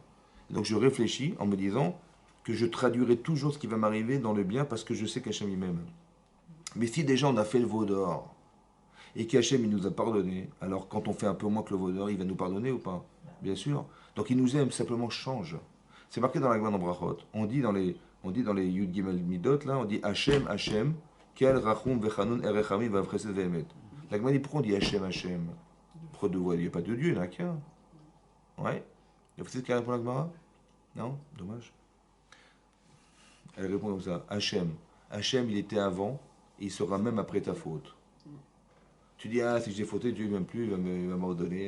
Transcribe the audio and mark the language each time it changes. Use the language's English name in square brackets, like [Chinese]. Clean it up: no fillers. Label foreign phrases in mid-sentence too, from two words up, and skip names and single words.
[French] Donc je réfléchis en me disant que je traduirai toujours ce qui va m'arriver dans le bien parce que je sais qu'Hachem il m'aime. Mais si déjà on a fait le veau d'or et qu'Hachem il nous a pardonné, alors quand on fait un peu moins que le veau d'or, il va nous pardonner ou pas? Bien sûr. Donc il nous aime, simplement change. C'est marqué dans la Gemara Brachot. On dit dans les [Hebrew] יוד גימל מידות, [French] là, on dit [Hebrew] השם, השם, אל רחום וחנון ארך אפים ורב חסד ואמת. [French] La Gemara dit pourquoi on dit Hachem, Hachem? Pourquoi deux voix? Il n'y a pas de Dieu, il n'y en a qu'un. Ouais. Et vous savez ce qu'elle répond la Gemara? Non? Dommage. Elle répond comme ça. Hachem. Hachem, il était avant et il sera même après ta faute. Tu dis, ah, si j'ai fauté, Dieu ne m'aime plus, il va m'ordonner.